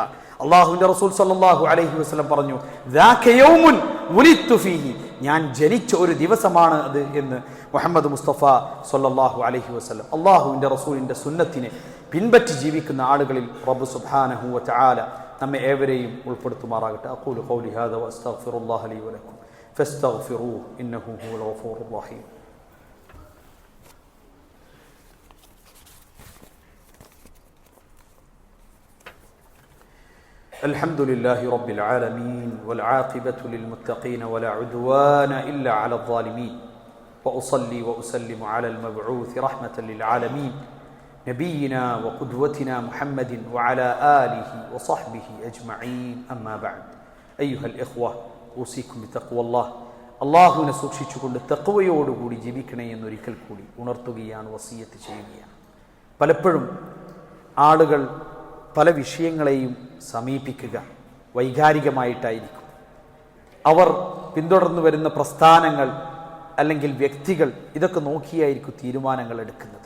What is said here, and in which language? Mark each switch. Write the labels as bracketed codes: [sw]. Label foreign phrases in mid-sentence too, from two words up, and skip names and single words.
[ml] അള്ളാഹുവിന്റെ റസൂൽ [ar] صلى الله عليه وسلم [ml] പറഞ്ഞു, [ar] ذاك يوم ولدت فيه, [ml] ഞാൻ ജനിച്ച ഒരു ദിവസമാണ് അത് എന്ന് മുഹമ്മദ് മുസ്തഫ [ar] صلى الله عليه وسلم. [ml] അള്ളാഹുവിന്റെ റസൂലിന്റെ സുന്നത്തിനെ പിൻപറ്റി ജീവിക്കുന്ന ആളുകളിൽ റബ്ബ് [ar] سبحانه وتعالى [ml] നമ്മെ ഏവരെയും ഉൾപ്പെടുത്തുമാറാകട്ടെ. [ar] أقول قولي هذا وأستغفر الله لي ولكم فاستغفروه إنه هو الغفور الرحيم. الحمد لله رب العالمين والعاقبة للمتقين ولا عدوان إلا على الظالمين وأصلي وأسلم على المبعوث رحمة للعالمين نبينا وقدوتنا محمد وعلى آله وصحبه أجمعين أما بعد أيها الإخوة أوصيكم بتقوى الله. [ml] അള്ളാഹുവിനെ സൂക്ഷിച്ചുകൊണ്ട് തഖ്വയോടുകൂടി ജീവിക്കണേ എന്നൊരിക്കൽ കൂടി ഉണർത്തുകയാണ്, വസിയത്ത് ചെയ്യുകയാണ്. പലപ്പോഴും ആളുകൾ പല വിഷയങ്ങളെയും സമീപിക്കുക വൈകാരികമായിട്ടായിരിക്കും. അവർ പിന്തുടർന്നു വരുന്ന പ്രസ്ഥാനങ്ങൾ അല്ലെങ്കിൽ വ്യക്തികൾ ഇതൊക്കെ നോക്കിയായിരിക്കും തീരുമാനങ്ങൾ എടുക്കുന്നത്.